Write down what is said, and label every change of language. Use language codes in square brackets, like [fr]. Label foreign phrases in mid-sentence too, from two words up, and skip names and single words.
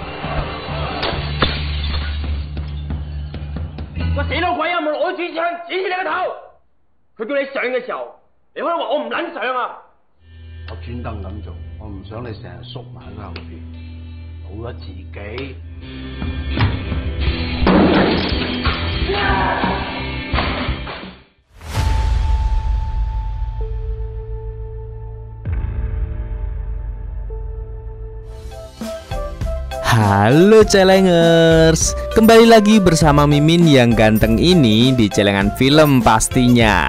[yue] 我死老鬼啊！冇攞住槍指住你個頭。佢叫你上嘅時候，你可以話我唔撚上啊！我專登咁做，我唔想你成日縮埋喺後邊，冇咗自己。 [id] Halo Celengers, kembali lagi bersama Mimin yang ganteng ini di Celengan Film pastinya.